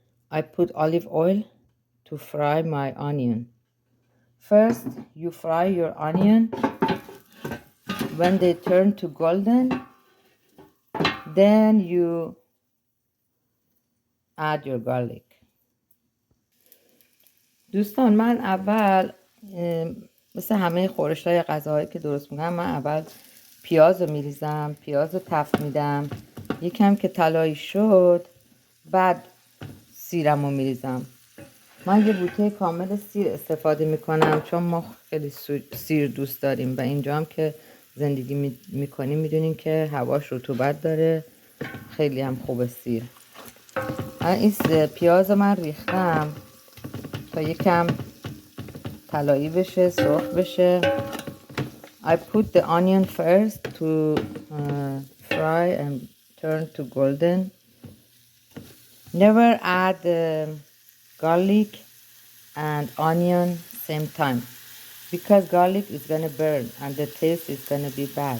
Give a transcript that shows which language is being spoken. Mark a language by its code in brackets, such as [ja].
[en] I put olive oil to fry my onion. First, you fry your onion. When they turn to golden, then you add your garlic. [fa] دوستان من اول مثل همه خورش‌های غذاهایی که درست میکنم، من اول پیاز رو میریزم، پیاز رو تفت میدم، یکم که طلایی شد بعد سیرم رو میریزم. من یه بوته کامل سیر استفاده میکنم چون ما خیلی سیر دوست داریم و اینجا هم که زندگی میکنیم میدونیم که هواش رطوبت داره، خیلی هم خوبه سیر. این پیاز من ریختم تا یکم طلایی بشه، سرخ بشه. [en] I put the onion first to fry and turn to golden. Never add garlic and onion same time because garlic is gonna burn and the taste is gonna be bad.